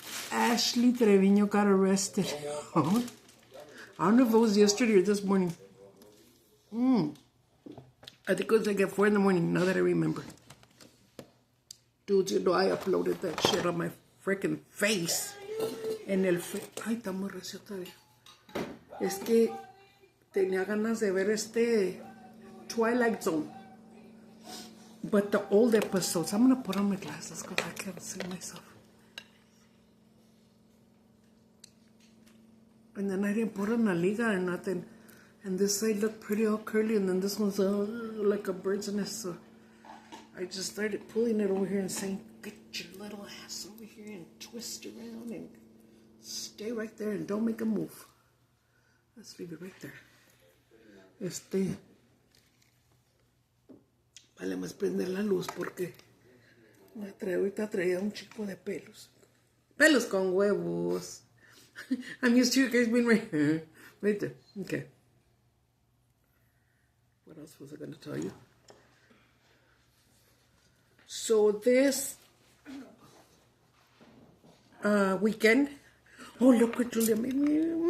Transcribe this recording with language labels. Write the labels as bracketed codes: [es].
[en] Ashley Treviño got arrested. I don't know if it was yesterday or this morning. I think it was like at 4 in the morning, now that I remember. Dude, you know I uploaded that shit on my freaking face. [es] Ay, está muy recio todavía. Es que tenía ganas de ver Twilight Zone. [en] But the old episodes, I'm going to put on my glasses because I can't see myself. And then I didn't put on a [es] liga [en] or nothing. And this side looked pretty all curly, and then this one's like a bird's nest. So I just started pulling it over here and saying, get your little ass over here and twist around and stay right there and don't make a move. Let's leave it right there. [es] Vale más prender la luz porque ahorita traía un chico de pelos. Pelos con huevos. [en] I'm used to you guys being right here. Right there. Okay. What else was I going to tell you? So this weekend, oh, look what Julia made me.